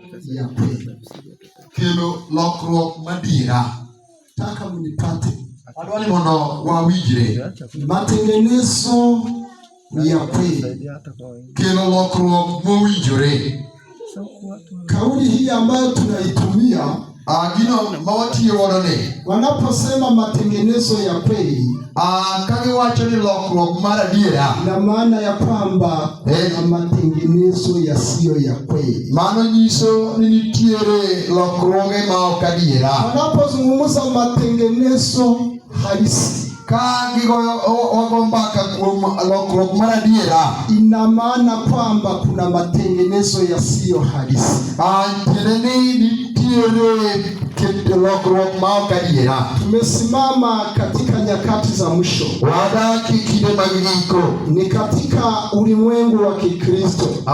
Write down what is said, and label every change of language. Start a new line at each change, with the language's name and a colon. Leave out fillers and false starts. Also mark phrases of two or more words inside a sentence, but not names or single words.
Swahili: ya kweli.
Luo (Kenya and Tanzania): Kelo lokruok madira.
Swahili: Nataka mnipate.
Luo (Kenya and Tanzania): Adwani mondo wawinjre.
Swahili: Matengenezo ya kweli.
Luo (Kenya and Tanzania): Kelo lokruok mowinjore.
Swahili: Kauli hii ambayo tunaitumia
Luo (Kenya and Tanzania): gino mawatiyo wadone.
Swahili: Wanaposema matengenezo ya kweli,
Luo (Kenya and Tanzania): kage wacho ni lokruok mar adiera.
Swahili: Na maana ya kwamba kuna matengenezo yasiyo ya kweli.
Luo (Kenya and Tanzania): Mano nyiso ni nitiere lokruoge ma ok adiera.
Swahili: Wanapozungumza matengenezo halisi,
Luo (Kenya and Tanzania): wago mbaka kuom lokruok mar adiera,
Swahili: ina maana kwamba kuna matengenezo yasiyo halisi. Tumesimama katika nyakati za mwisho. Ni katika ulimwengu wa Kikristo.